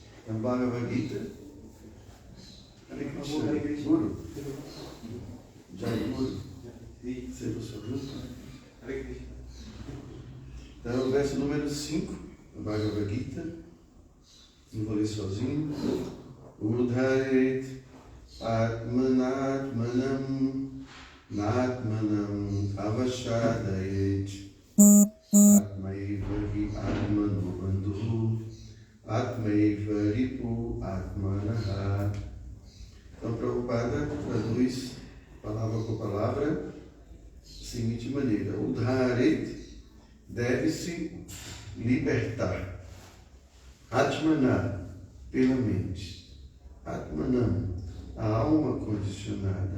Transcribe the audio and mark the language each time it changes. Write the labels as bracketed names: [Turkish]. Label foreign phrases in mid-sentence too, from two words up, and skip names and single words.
[Sanskrit] न भगवद् गीता, हरे कृष्ण, गुरु, जय गुरु, सेवा स्वरूप. [Portuguese] Então, o verso número 5, da Bhagavad Gita, eu vou ler sozinho. [Sanskrit] उद्धरेत् आत्मनात्मानं नात्मानम् अवसादयेत् आत्मैव हि आत्मनो बन्धुः आत्मैव रिपुः आत्मनः. [Portuguese] Então, Prabhupada traduz palavra por palavra da seguinte maneira: Udharet deve-se libertar. Atmana, pela mente. Atmanam, a alma condicionada.